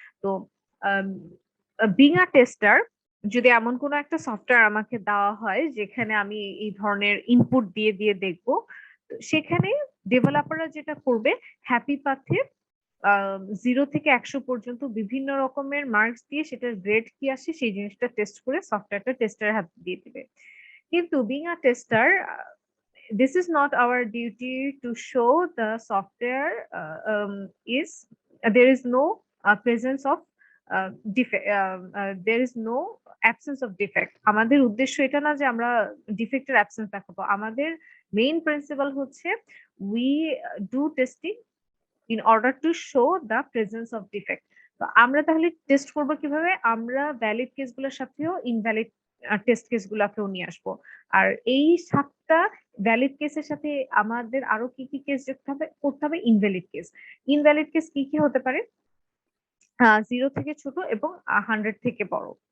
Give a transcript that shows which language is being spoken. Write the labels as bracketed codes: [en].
[bn] তো [en] being a tester, [bn] যদি এমন কোনো একটা সফটওয়্যার আমাকে দেওয়া হয় যেখানে আমি এই ধরনের ইনপুট দিয়ে দিয়ে দেখব, তো সেখানে ডেভেলপাররা যেটা করবে, হ্যাপি পাথে 0 থেকে ১০০ পর্যন্ত বিভিন্ন রকমের মার্কস দিয়ে সেটার গ্রেড কি আসে সেই জিনিসটা টেস্ট করে সফটওয়্যারটা টেস্টারের হাতে দিয়ে দিবে। কিন্তু [en] Being a tester, this is not our duty to show the software is there is no presence of defect, there is no absence of defect. [bn] আমাদের উদ্দেশ্য এটা না যে আমরা ডিফেক্টের অ্যাবসেন্স দেখাবো। আমাদের মেইন প্রিন্সিপাল হচ্ছে [en] we do testing in order to show the presence of defect. [bn] তো আমরা তাহলে টেস্ট করব কিভাবে? আমরা ভ্যালিড কেসগুলোর সাথেও ইনভ্যালিড টেস্ট কেসগুলোকেও নিয়ে আসবো। আর এই ৭ টা ভ্যালিড কেসের সাথে আমাদের আরো কি, কি কেস করতে হবে? Invalid case. ইনভ্যালিড কেস কি, কি হতে পারে? 0 থেকে ছোট এবং 100 থেকে বড়।